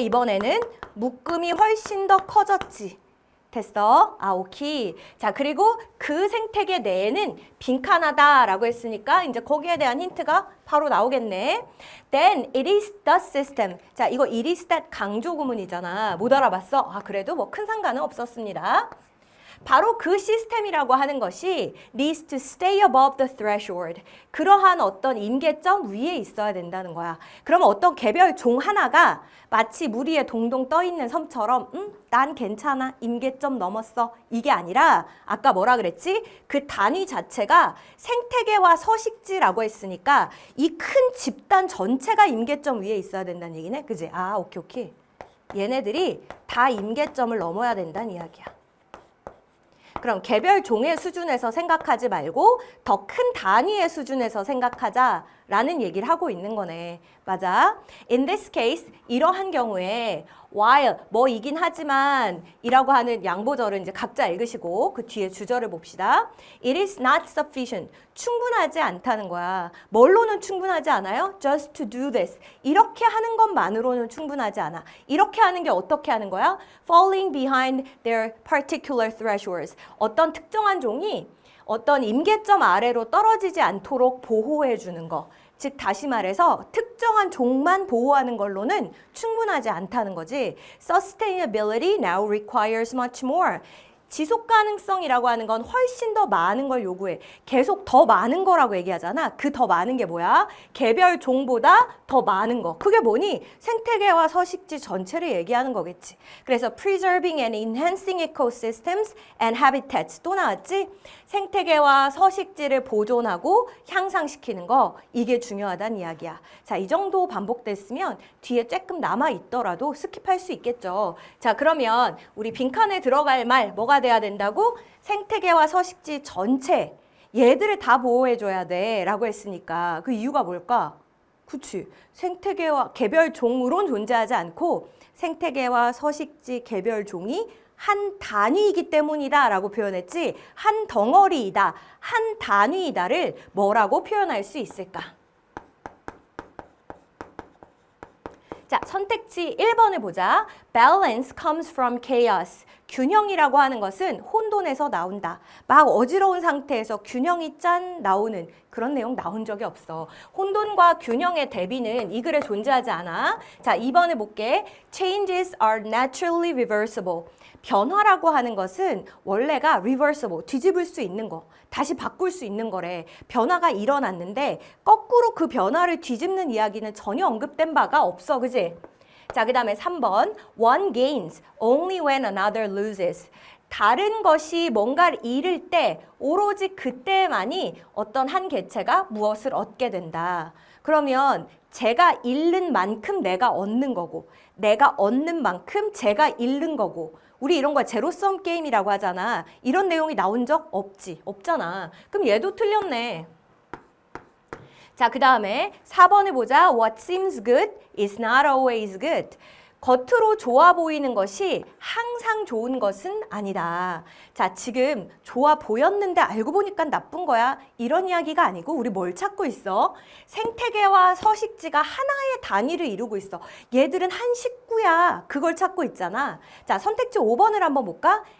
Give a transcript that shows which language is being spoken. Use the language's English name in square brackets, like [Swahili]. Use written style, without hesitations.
[Korean] 이번에는 묶음이 훨씬 더 커졌지. 됐어? 아, 오케이. 자, 그리고 그 생태계 내에는 빈칸하다라고 했으니까 이제 거기에 대한 힌트가 바로 나오겠네. [English] Then it is the system. [Korean] 자, 이거 [English] it is that [Korean] 강조 구문이잖아. 못 알아봤어? 아, 그래도 뭐 큰 상관은 없었습니다. 바로 그 시스템이라고 하는 것이 [English] needs to stay above the threshold. [Korean] 그러한 어떤 임계점 위에 있어야 된다는 거야. 그럼 어떤 개별 종 하나가 마치 물 위에 동동 떠 있는 섬처럼 난 괜찮아. 임계점 넘었어. 이게 아니라 아까 뭐라 그랬지? 그 단위 자체가 생태계와 서식지라고 했으니까 이 큰 집단 전체가 임계점 위에 있어야 된다는 얘기네. 그지? 아, 오케이. 얘네들이 다 임계점을 넘어야 된다는 이야기야. 그럼 개별 종의 수준에서 생각하지 말고 더 큰 단위의 수준에서 생각하자라는 얘기를 하고 있는 거네. 맞아. [English] In this case, [Korean] 이러한 경우에 while, 뭐이긴 하지만 이라고 하는 양보절은 이제 각자 읽으시고 그 뒤에 주절을 봅시다. [English] It is not sufficient. [Korean] 충분하지 않다는 거야. 뭘로는 충분하지 않아요? [English] Just to do this. [Korean] 이렇게 하는 것만으로는 충분하지 않아. 이렇게 하는 게 어떻게 하는 거야? [English] Falling behind their particular thresholds. [Korean] 어떤 특정한 종이 어떤 임계점 아래로 떨어지지 않도록 보호해 주는 거. 즉 다시 말해서 특정한 종만 보호하는 걸로는 충분하지 않다는 거지. [English] Sustainability now requires much more. [Korean] 지속 가능성이라고 하는 건 훨씬 더 많은 걸 요구해. 계속 더 많은 거라고 얘기하잖아. 그 더 많은 게 뭐야? 개별 종보다 더 많은 거. 그게 뭐니? 생태계와 서식지 전체를 얘기하는 거겠지. 그래서 [English] preserving and enhancing ecosystems and habitats [Korean] 또 나왔지? 생태계와 서식지를 보존하고 향상시키는 거. 이게 중요하다는 이야기야. 자, 이 정도 반복됐으면 뒤에 조금 남아있더라도 스킵할 수 있겠죠. 자, 그러면 우리 빈칸에 들어갈 말 뭐가 돼야 된다고? 생태계와 서식지 전체 얘들을 다 보호해줘야 돼 라고 했으니까 그 이유가 뭘까? 그치, 생태계와 개별종으론 존재하지 않고 생태계와 서식지 개별종이 한 단위이기 때문이다 라고 표현했지 한 덩어리이다, 한 단위이다를 뭐라고 표현할 수 있을까? 자, 선택지 1번을 보자. [English] Balance comes from chaos. [Korean] 균형이라고 하는 것은 혼돈에서 나온다. 막 어지러운 상태에서 균형이 짠 나오는 그런 내용 나온 적이 없어. 혼돈과 균형의 대비는 이 글에 존재하지 않아. 자, 2번을 볼게. [English] Changes are naturally reversible. [Korean] 변화라고 하는 것은 원래가 reversible, 뒤집을 수 있는 거, 다시 바꿀 수 있는 거래. 변화가 일어났는데 거꾸로 그 변화를 뒤집는 이야기는 전혀 언급된 바가 없어, 그지? 자, 그 다음에 3번. [English] One gains only when another loses. [Korean] 다른 것이 뭔가를 잃을 때 오로지 그때만이 어떤 한 개체가 무엇을 얻게 된다. 그러면 제가 잃는 만큼 내가 얻는 거고 내가 얻는 만큼 제가 잃는 거고 우리 이런 거 제로섬 게임이라고 하잖아. 이런 내용이 나온 적 없지. 없잖아. 그럼 얘도 틀렸네. 자, 그 다음에 4번을 보자. [English] What seems good is not always good. [Korean] 겉으로 좋아 보이는 것이 항상 좋은 것은 아니다. 자, 지금 좋아 보였는데 알고 보니까 나쁜 거야. 이런 이야기가 아니고 우리 뭘 찾고 있어? 생태계와 서식지가 하나의 단위를 이루고 있어. 얘들은 한 식구야. 그걸 찾고 있잖아. 자, 선택지 5번을 한번 볼까?